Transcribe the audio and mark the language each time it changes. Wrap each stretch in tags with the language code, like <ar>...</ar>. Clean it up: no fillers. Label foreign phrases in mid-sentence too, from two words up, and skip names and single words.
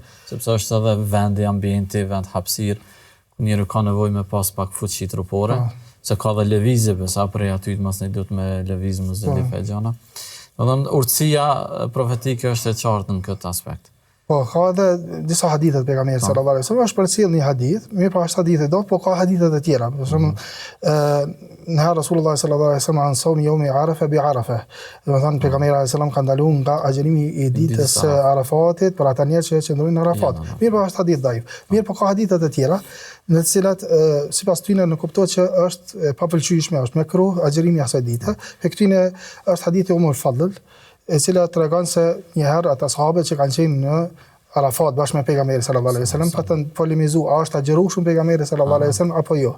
<sq>Sepse është edhe vendi, ambienti, vend hapësirë, njëri ka nevojë me pas pak fuqi trupore, se ka dhe lëvizje, sa prej aty mos ne duhet me lëviz Muzdalife e gjana. Domethënë urtësia profetike është e qartë në këtë aspekt. Po, ka edhe disa hadithet pejgamberit</sq> <ar>صلى الله عليه وسلم,</ar> <sq>është përcjell një hadith, mirë pa është hadithe do, po ka hadithe të tjera. Për shembull,</sq> <ar>në رسول الله صلى الله عليه وسلم عن صوم يوم عرفة بعرفة.</ar> <sq>Domethënë pejgamberi</sq> <ar>صلى الله عليه وسلم</ar> <sq>ka ndaluar nga agjërimi i ditës së Arafatit për ata njerëz që qëndrojnë në Arafat. Mirë pa është hadith daif. Mirë po ka hadithe të tjera në të cilat sipas tyre në kuptohet që është e papëlqyeshme, është makruh agjërimi asaj dite. E këtyne është hadithi Umar Fadl, e cila tregon se një herë ata sahabët që kanë qenë në Arafat bashkë me pejgamberin</sq> <ar>صلى الله عليه وسلم</ar> <sq>patën polemizu a është agjëruar shumë pejgamberi</sq> <ar>صلى الله عليه وسلم</ar> <sq>apo jo.</sq>